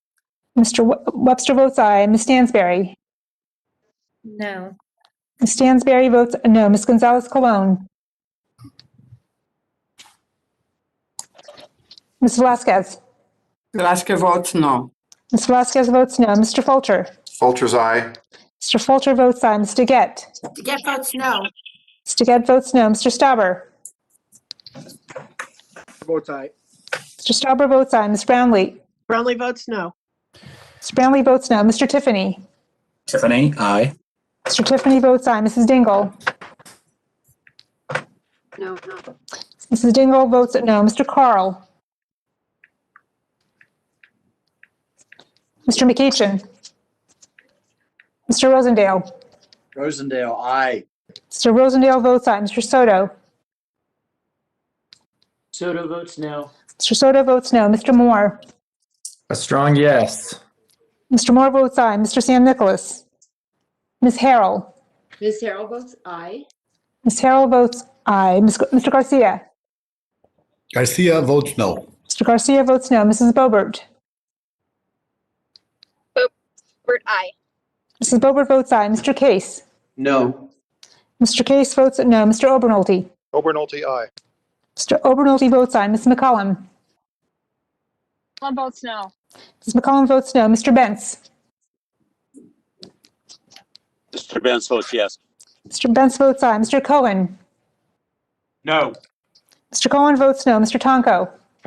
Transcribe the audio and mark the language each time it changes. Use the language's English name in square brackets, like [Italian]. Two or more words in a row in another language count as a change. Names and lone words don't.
[English] Mr. Webster votes aye. Ms. Stansberry? No. Ms. Stansberry votes no. Ms. Gonzalez-Colon? Ms. Velasquez? Velasquez votes no. Ms. Velasquez votes no. Mr. Fulcher? Fulcher's aye. Mr. Fulcher votes aye. Mr. Gett? Get votes no. Mr. Gett votes no. Mr. Stauber? Votes aye. Mr. Stauber votes aye. Ms. Brownlee? Brownlee votes no. Mr. Brownlee votes no. Mr. Tiffany? Tiffany, aye. Mr. Tiffany votes aye. Mrs. Dingle? No. Mrs. Dingle votes no. Mr. Carl? Mr. McEachin? Mr. Rosendale? Rosendale, aye. Mr. Rosendale votes aye. Mr. Soto? Soto votes no. Mr. Soto votes no. Mr. Moore? A strong yes. Mr. Moore votes aye. Mr. San Nicholas? Ms. Harrell? Ms. Harrell votes aye. Ms. Harrell votes aye. Mr. Garcia? Garcia votes no. Mr. Garcia votes no. Mrs. Boebert? Bert, aye. Mrs. Boebert votes aye. Mr. Case? No. Mr. Case votes no. Mr. Obernolte? Obernolte, aye. Mr. Obernolte votes aye. Ms. McCollum? McCollum votes no. Ms. McCollum votes no. Mr. Bentz? Mr. Benz votes yes. Mr. Bentz votes aye. Mr. Cohen? No. Mr. Cohen votes no. Mr. Tonko?